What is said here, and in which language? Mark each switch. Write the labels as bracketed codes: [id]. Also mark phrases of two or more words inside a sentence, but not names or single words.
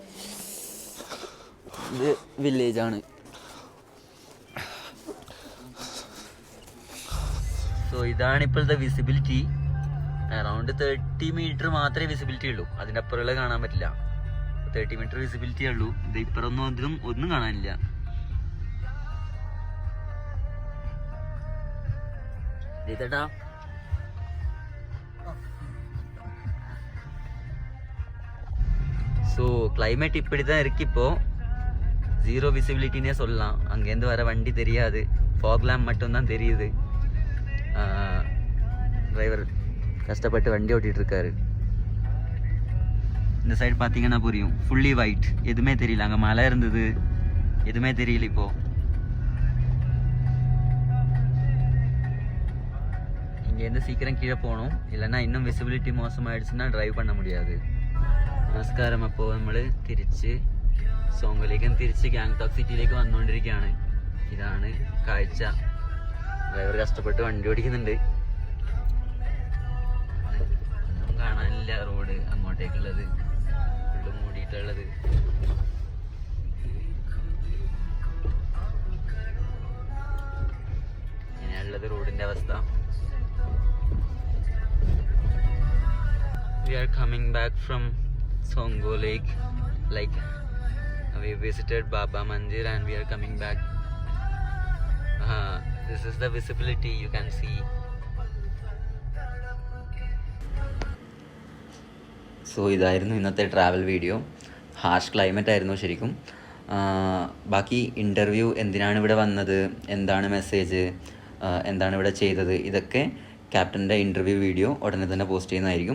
[ml] ഇത് വില്ലേജാണ്. സോ ഇതാണ് ഇപ്പോഴത്തെ വിസിബിലിറ്റി. അറൗണ്ട് 30 മീറ്റർ മാത്രമേ വിസിബിലിറ്റി ഉള്ളൂ, അതിൻ്റെ അപ്പുറമുള്ള കാണാൻ പറ്റില്ല. 30 മീറ്റർ വിസിബിലിറ്റി ഉള്ളൂ. ഇത് ഇപ്പുറമൊന്നും ഒന്നും കാണാനില്ല. [ta] ഇതേട്ടാ ஸோ கிளைமேட் இப்படி தான் இருக்கு. இப்போ 0 விசிபிலிட்டினே சொல்லலாம். அங்கேருந்து வர வண்டி தெரியாது, [en] fog lamp [ta] மட்டும்தான் தெரியுது. டிரைவர் கஷ்டப்பட்டு வண்டி ஓட்டிகிட்டு இருக்காரு. இந்த சைடு பார்த்தீங்கன்னா புரியும், [en] fully white, [ta] எதுவுமே தெரியல. அங்கே மலை இருந்தது, எதுவுமே தெரியல. இப்போ இங்கேருந்து சீக்கிரம் கீழே போகணும், இல்லைன்னா இன்னும் விசிபிலிட்டி மோசமாயிடுச்சுன்னா ഡ്രൈവ് பண்ண முடியாது. [ml] നമസ്കാരം. അപ്പോൾ നമ്മൾ തിരിച്ച് സോങ്കോലേക്കും തിരിച്ച് ഗാങ്ടോക്ക് സിറ്റിയിലേക്ക് വന്നുകൊണ്ടിരിക്കുകയാണ്. ഇതാണ് കാഴ്ച. ഡ്രൈവർ കഷ്ടപ്പെട്ട് വണ്ടി ഓടിക്കുന്നുണ്ട്. ഒന്നും കാണാനില്ല. റോഡ് അങ്ങോട്ടേക്കുള്ളത് ഫുള്ള് മൂടിയിട്ടുള്ളത്. ഇങ്ങനെയുള്ളത് റോഡിൻ്റെ അവസ്ഥ. [en] We are coming back from Songo Lake. Like we visited Baba Mandir and we are coming back. This is the visibility you can see. [ml] സോ ഇതായിരുന്നു ഇന്നത്തെ [en] travel video. harsh climate [ml] ആയിരുന്നു ശരിക്കും. ബാക്കി ഇൻ്റർവ്യൂ, എന്തിനാണ് ഇവിടെ വന്നത്, എന്താണ് മെസ്സേജ്, എന്താണ് ഇവിടെ ചെയ്തത്, ഇതൊക്കെ ക്യാപ്റ്റൻ്റെ [en] interview video [ml] ഉടനെ തന്നെ പോസ്റ്റ് ചെയ്യുന്നതായിരിക്കും.